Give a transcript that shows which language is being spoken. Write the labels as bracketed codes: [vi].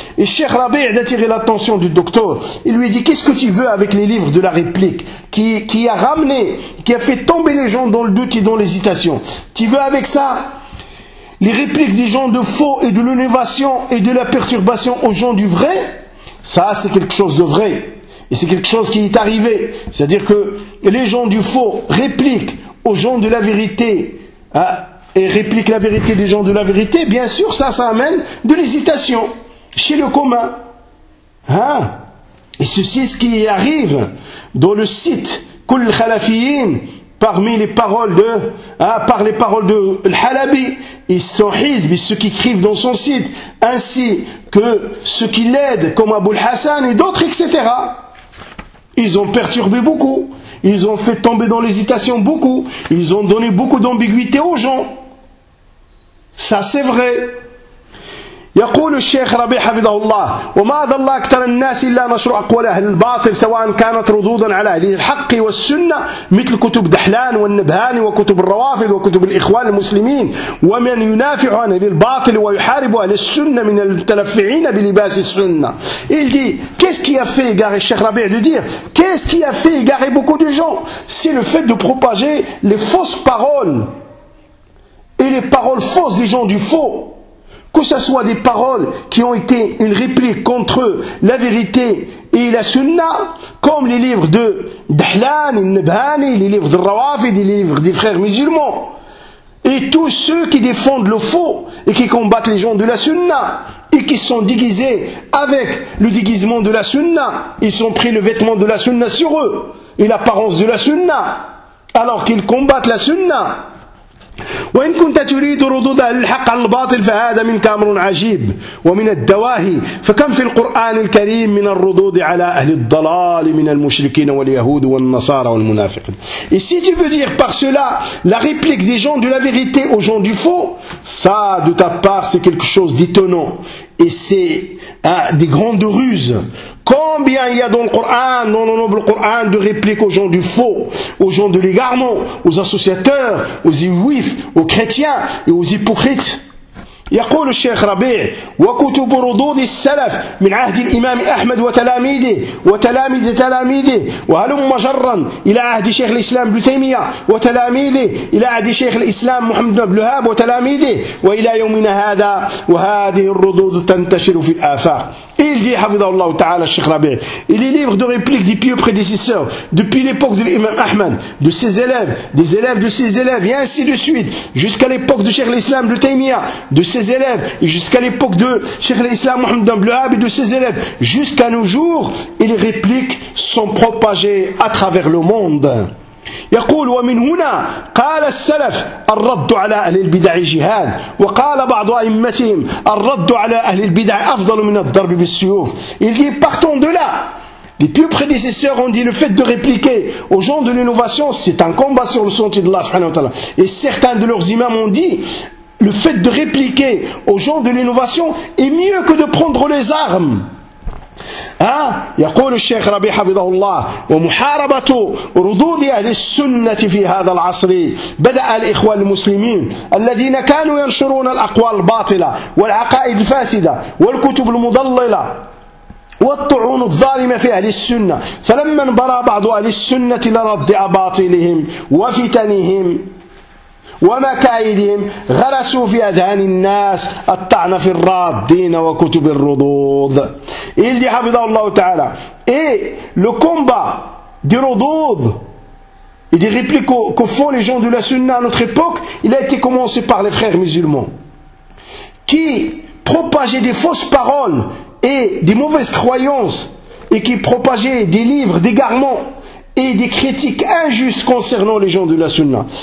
[fr] الشيخ ربيع d'attirer l'attention du docteur, il lui dit qu'est-ce que tu veux avec les livres de la réplique qui a ramené, qui a fait tomber les gens dans le doute et dans l'hésitation, tu veux avec ça les répliques des gens de faux et de l'innovation et de la perturbation aux gens du vrai? Ça, c'est quelque chose de vrai. Et c'est quelque chose qui est arrivé. C'est-à-dire que les gens du faux répliquent aux gens de la vérité, hein, et répliquent la vérité des gens de la vérité. Bien sûr, ça amène de l'hésitation chez le commun. Hein? Et ceci est ce qui arrive dans le site Kul Khalafiyin, parmi les paroles de, hein, par les paroles de Al-Halabi, et son hizb, ceux qui écrivent dans son site, ainsi que ceux qui l'aident, comme Abul Hassan et d'autres, etc. Ils ont perturbé beaucoup, ils ont fait tomber dans l'hésitation beaucoup, ils ont donné beaucoup d'ambiguïté aux gens. Ça, c'est vrai. [ar] يقول الشيخ ربيع حفظه الله وما أضل أكثر الناس إلا نشروا أقوال أهل الباطل سواء كانت ردودا على أهل الحق والسنة مثل كتب دحلان والنبهاني وكتب الروافض وكتب الإخوان المسلمين ومن ينافع عن أهل الباطل ويحارب أهل السنة من المتلفعين بلباس السنة. [fr] Il dit qu'est-ce qui a fait égarer le Cheikh Rabi de dire qu'est-ce qui a fait égarer beaucoup de gens, c'est le fait de propager les fausses paroles et les paroles fausses des gens du faux. Que ce soit des paroles qui ont été une réplique contre eux, la vérité et la sunna, comme les livres de Dahlan, Nabhani, les livres de Rawafid, les livres des frères musulmans, et tous ceux qui défendent le faux et qui combattent les gens de la sunna, et qui sont déguisés avec le déguisement de la sunna, ils ont pris le vêtement de la sunna sur eux, et l'apparence de la sunna, alors qu'ils combattent la sunna. [ar] وإن كنت تريد ردود أهل الحق على الباطل فهذا منك أمر عجيب ومن الدواهي فكم في القرآن الكريم من الردود على أهل الضلال من المشركين واليهود والنصارى والمنافقين. [fr] Et si tu veux dire par cela la réplique des gens de la vérité aux gens du faux, ça de ta part c'est quelque chose d'étonnant et c'est des grandes ruses. Combien il y a dans le Coran, dans le noble Coran, de répliques aux gens du faux, aux gens de l'égarement, aux associateurs, aux juifs, aux chrétiens et aux hypocrites. [ar] يقول الشيخ ربيع وكتب ردود السلف من عهد الإمام أحمد وتلاميذه وتلاميذ تلاميذه وهلم جرا إلى عهد شيخ الإسلام ابن تيمية وتلاميذه إلى عهد شيخ الإسلام محمد بن عبد الوهاب وتلاميذه وإلى يومنا هذا وهذه الردود تنتشر في الآفاق. [fr] Il dit, [ar] حفظه الله تعالى [fr] الشيخ ربيع, et les livres de réplique des pieux prédécesseurs depuis l'époque de l'imam Ahmed, de ses élèves, des élèves de ses élèves, et ainsi de suite jusqu'à l'époque de Cheikh l'Islam ibn Taymiyyah, de ses élèves, et jusqu'à l'époque de Cheikh l'Islam Mohammed ibn Abdelwahab et de ses élèves, jusqu'à nos jours, et les répliques sont propagées à travers le monde. [ar] يقول ومن هنا قال السلف الرد على أهل البدع جهاد وقال بعض أئمتهم الرد على أهل البدع أفضل من الضرب بالسيوف. [fr] Il dit partons de là, les plus prédécesseurs ont dit le fait de répliquer aux gens de l'innovation c'est un combat sur le sentier de Allah subhanahu wa ta'ala, et certains de leurs imams ont dit le fait de répliquer aux gens de l'innovation est mieux que de prendre les armes. [ar] يقول الشيخ ربيع حفظه الله ومحاربة ردود أهل السنة في هذا العصر بدأ الإخوان المسلمين الذين كانوا ينشرون الأقوال الباطلة والعقائد الفاسدة والكتب المضللة والطعون الظالمة في أهل السنة, فلما انبرى بعض أهل السنة لرد أباطلهم وفتنهم وما كايدهم غرسوا في أذهان الناس الطعن في الرادين وكتب الردود. [fr] Il dit [ar] حفظه الله تعالى. [fr] Et le combat des ردود, et des répliques que font les gens de la Sunna à notre époque, il a été commencé par les frères musulmans qui propageaient des fausses paroles et des mauvaises croyances et qui propageaient des livres d'égarement et des critiques injustes concernant les gens de la Sunna.